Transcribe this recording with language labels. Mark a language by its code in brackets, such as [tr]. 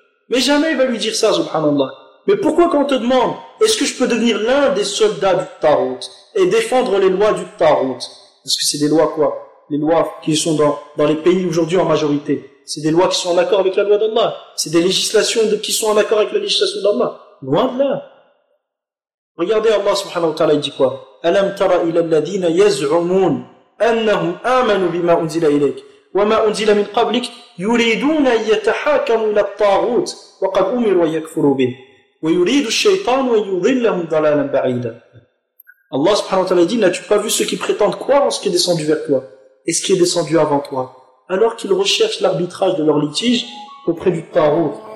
[fr] Mais jamais il va lui dire ça, subhanallah. Mais pourquoi quand on te demande, est-ce que je peux devenir l'un des soldats du Tarout et défendre les lois du Tarout? Parce que c'est des lois quoi? Les lois qui sont dans les pays aujourd'hui en majorité. C'est des lois qui sont en accord avec la loi d'Allah. C'est des législations qui sont en accord avec la législation d'Allah. Loin de là. Regardez Allah subhanahu wa ta'ala, il dit quoi? [ar] ألم تر إلى الذين يزعمون أنهم آمنوا بما أنزل إليك وما أنزل من قبلك يريدون أن يتحاكموا إلى الطاغوت وقد أمروا أن يكفروا به ويريد الشيطان أن يضلهم ضلالا بعيدا. [fr] الله سبحانه وتعالى dit: N'as-tu pas vu ceux qui prétendent croire en ce qui est descendu vers toi et ce qui est descendu avant toi, alors qu'ils recherchent l'arbitrage de leur litige auprès du tarot.